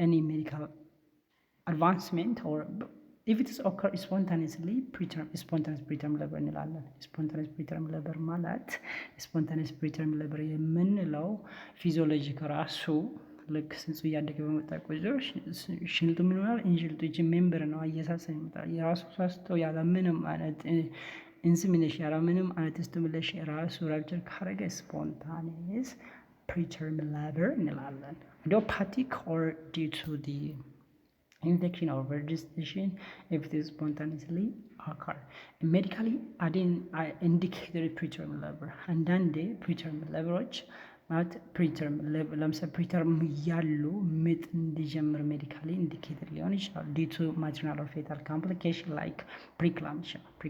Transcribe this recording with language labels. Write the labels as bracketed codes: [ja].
[en] medical advancement, or if it is occur spontaneously [am] spontaneous preterm labor እንላለን። spontaneous preterm labor ማለት spontaneous preterm labor የምንለው ፊዚዮሎጂክ ራሱ ልክ ጽንሱ እያደገ በመጣ ቁጥር ሽንቱ ምን ይሆናል? እንሽልቱ እጅ ሜምበር ነው እየሳሰን ይመጣል። የራሱ ሳስቶ ያለ ምንም አይነት ኢንሲሚኔሽን ያለ ምንም አይነት ስቲሙሌሽን ራሱ ራፕቸር ካረገ ስፖንታኒየስ preterm labor እንላለን። [en] idiopathic or due to the infection or registration if it is spontaneously occur. [am] medically indicated preterm labor አንዳንዴ preterm laborዎች ማለት preterm labor ለምሳሌ preterm ያሉ ምጥ እንዲጀምር ሜዲካሊ ኢንዲኬተር ሊሆን ይችላል [en] due to maternal or fetal complication like preeclampsia